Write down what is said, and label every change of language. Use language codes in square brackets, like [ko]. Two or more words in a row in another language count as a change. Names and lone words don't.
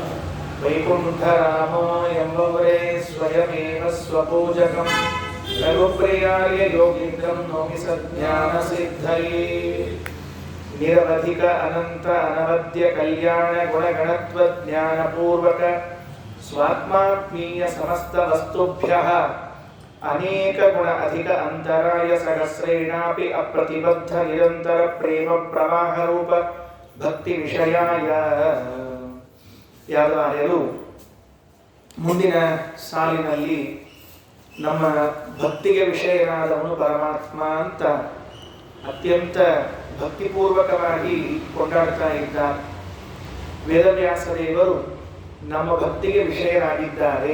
[sa] वैकुण्ठरामो यम्बवरे स्वयमेव स्वपूजकं रघुप्रियाय योगीन्द्रं नौमि सज्ञानसिद्धये निरवधिक अनंत अनवद्य कल्याण गुणगणत्व ज्ञानपूर्वक स्वात्मात्मीय समस्त वस्तुभ्यः अनेक गुण अधिक अंतराय सहस्रेणापि अप्रतिबद्ध निरंतर प्रेम प्रवाह रूप भक्ति विषयाय [kn] ಯಾದವಾರ್ಯರು ಮುಂದಿನ ಸಾಲಿನಲ್ಲಿ ನಮ್ಮ ಭಕ್ತಿಗೆ ವಿಷಯನಾದವನು ಪರಮಾತ್ಮ ಅಂತ ಅತ್ಯಂತ ಭಕ್ತಿಪೂರ್ವಕವಾಗಿ ಕೊಂಡಾಡ್ತಾ ಇದ್ದಾರೆ. ವೇದವ್ಯಾಸ ದೇವರು ನಮ್ಮ ಭಕ್ತಿಗೆ ವಿಷಯರಾಗಿದ್ದಾರೆ.